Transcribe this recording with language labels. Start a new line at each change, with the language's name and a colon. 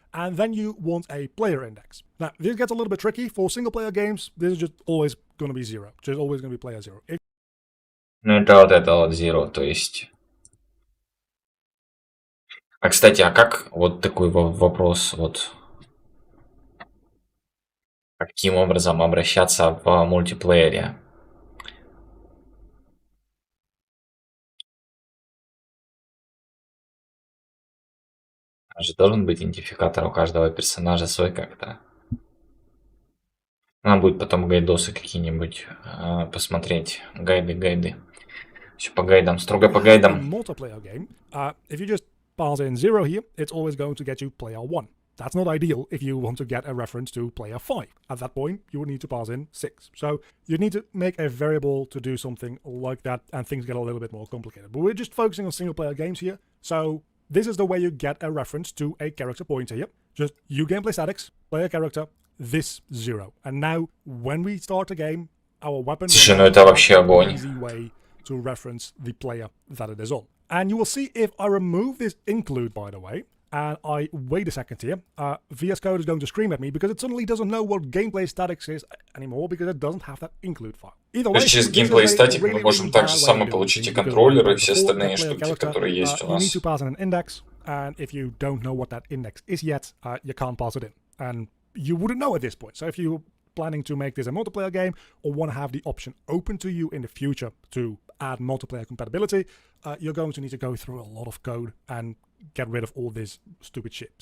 English: And then you want a player index. Now, this gets a little bit tricky. For single player games, this is just always going to be 0. Just always going to be player 0.
Russian: Ну, это вот zero, то есть... А, кстати, а как вот такой вопрос, вот... Каким образом обращаться в мультиплеере? Же должен быть идентификатор у каждого персонажа свой как-то. Надо будет потом гайдосы какие-нибудь посмотреть. Гайды. Все по гайдам, строго по гайдам.
English: Multiplayer game, if you just pass in 0 here, it's always going to get you player 1. That's not ideal if you want to get a reference to player 5. At that point, you would need to pass in 6. So you need to make a variable to do something like that, and things get a little bit more complicated. But we're just focusing on single player games here. So this is the way you get a reference to a character pointer here. Just gameplay statics, player character, this 0. And now when we start the game, our weapon
Russian: Слушай, ну это вообще огонь.
English: easy way to reference the player that it is on. And you will see if I remove this include, by the way, and I wait a second here, VS Code is going to scream at me because it suddenly doesn't know what gameplay statics is anymore because it doesn't have that include file. Either way,
Russian: Через gameplay static мы можем также само получить и контроллеры, и все остальные штуки, которые есть у
English: You need
Russian: нас.
English: to pass in an index, and if you don't know what that index is yet, you can't pass it in. And you wouldn't know at this point. So if you're planning to make this a multiplayer game or want to have the option open to you in the future to add multiplayer compatibility, you're going to need to go through a lot of code and get rid of all this stupid shit.